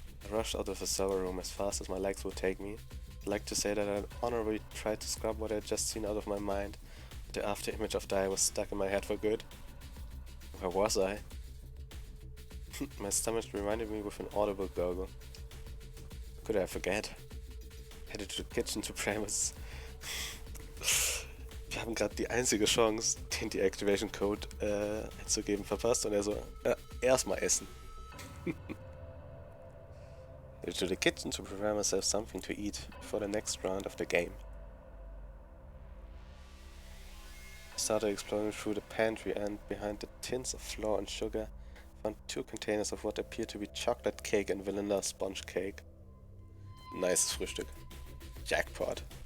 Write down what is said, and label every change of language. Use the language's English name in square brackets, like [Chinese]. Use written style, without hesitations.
[English] I rushed out of the server room as fast as my legs would take me. I'd like to say that I honorably tried to scrub what I had just seen out of my mind, but the after image of Dai was stuck in my head for good. Where was I? My stomach reminded me with an audible gurgle. Could I forget? Headed to the kitchen to premise. [German] Wir haben gerade die einzige Chance, den Deactivation Code einzugeben, verpasst und er so, erstmal essen. [English] Headed to the kitchen to prepare myself something to eat for the next round of the game. I started exploring through the pantry and behind the tins of flour and sugar found 2 containers of what appeared to be chocolate cake and vanilla sponge cake. Nice Frühstück. Jackpot.